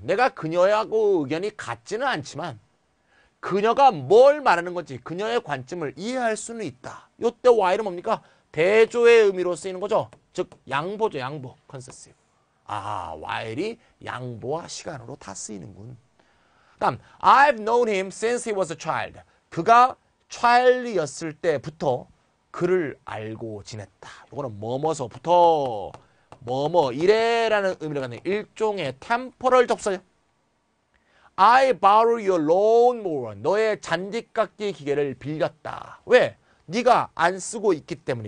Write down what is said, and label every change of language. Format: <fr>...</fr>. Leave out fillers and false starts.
<ko>내가 그녀하고 의견이 같지는 않지만 그녀가 뭘 말하는 건지 그녀의 관점을 이해할 수는 있다. 요때 while은 뭡니까? 대조의 의미로 쓰이는 거죠. 즉 양보죠. 양보. 컨세시브. 아, while이 양보와 시간으로 다 쓰이는군.</ko> <en>다음, I've known him since he was a child.</en> <ko>그가 child이었을 때부터 그를 알고 지냈다. 이거는 뭐뭐서부터 뭐뭐 이래라는 의미를 갖는 일종의 템포럴 접속어요.</ko> <en>I borrow your lawnmower.</en> <ko>너의 잔디깎기 기계를 빌렸다. 왜? 네가 안 쓰고 있기 때문에.</ko>